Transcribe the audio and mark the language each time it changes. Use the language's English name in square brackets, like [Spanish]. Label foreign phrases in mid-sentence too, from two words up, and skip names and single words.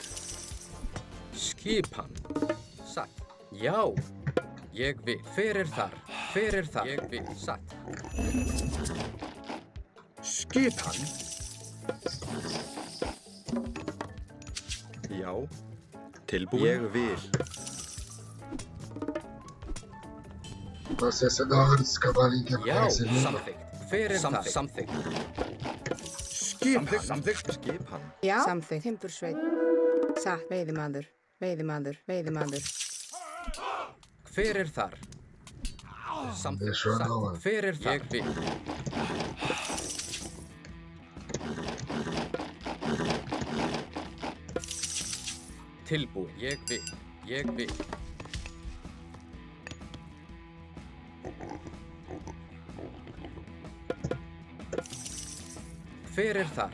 [Icelandic] Skipan. Satt. Já. Ég vil. Hver er þar? Hver er þar? Ég vil. Satt. Skipan. Já. Tilbúin. Ég vil. [Portuguese] Nossa, essa é da hora desse cavalinho que [Icelandic] Já. [Portuguese] aparece ali. [Icelandic] Samþykkt. Hver er það? Samþykkt. Skipan. Samþykkt. Skipan. Já. Samþykkt. Timbursveit. Satt. Veiðimaður. Hver er þar? Samþykkt. [Portuguese] Deixou eu da hora. [Icelandic] Hver er þar? Ég vil. Tilbúin. Ég vil. Ég vil. Hver er þar?